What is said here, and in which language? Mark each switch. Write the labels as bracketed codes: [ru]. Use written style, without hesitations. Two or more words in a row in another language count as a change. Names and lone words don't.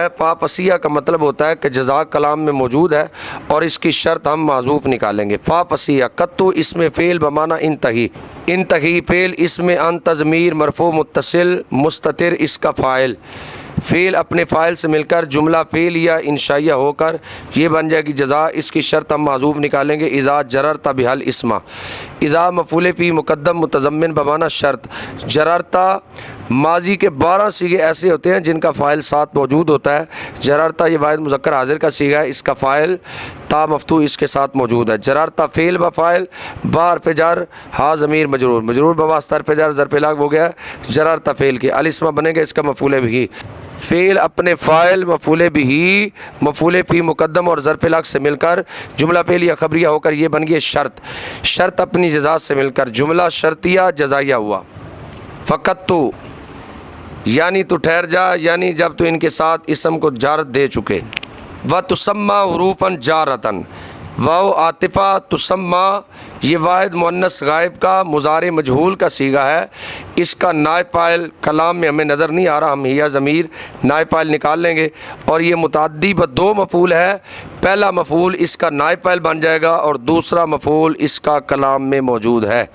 [ur] فا فصیحہ کا مطلب ہوتا ہے کہ جزا کلام میں موجود ہے اور اس کی شرط ہم محذوف نکالیں گے. فا فصیحہ، کتو اس میں فعل بمعنی انتہی، انتہی فعل اس میں انت ضمیر مرفوع متصل مستتر، اس کا فاعل. فعل اپنے فاعل سے مل کر جملہ فعل یا انشائیہ ہو کر یہ بن جائے گی جزا، اس کی شرط ہم محذوف نکالیں گے. [ar] إذا جررت به الاسم, [ur] إذا مفعول فیہ مقدم متضمن بمعنی شرط. جررت ماضی کے 12 صیغے ایسے ہوتے ہیں جن کا فاعل ساتھ موجود ہوتا ہے. جررت یہ واحد مذکر حاضر کا صیغہ ہے، اس کا فاعل تا مفتوح اس کے ساتھ موجود ہے. جررت فعل بہ فاعل, با حرف جر، ہا ضمیر مجرور، مجرور بواسطہ حرف جر، ظرف لغو ہو گیا جررت فعل کے. الاسم بنے گا اس کا مفعول بھی۔ فعل اپنے فاعل مفعول بھی مفعول فیہ مقدم اور ظرف لغو سے مل کر جملہ فعل یا خبریہ ہو کر یہ بن گئی شرط. شرط اپنی جزا سے مل کر جملہ شرطیہ جزائیہ ہوا. فقط تو یعنی تو ٹھہر جا، یعنی جب تو ان کے ساتھ اسم کو جر دے چکے. [ar] وتسمى حروفا جارة, [ur] واو عاطفہ تسمی یہ واحد مؤنث غائب کا مضارع مجہول کا صیغہ ہے. اس کا نائب فاعل کلام میں ہمیں نظر نہیں آ رہا، ہم ہی ضمیر نائب فاعل نکال لیں گے. اور یہ متعدی بہ دو مفعول ہے، پہلا مفعول اس کا نائب فاعل بن جائے گا اور دوسرا مفعول اس کا کلام میں موجود ہے.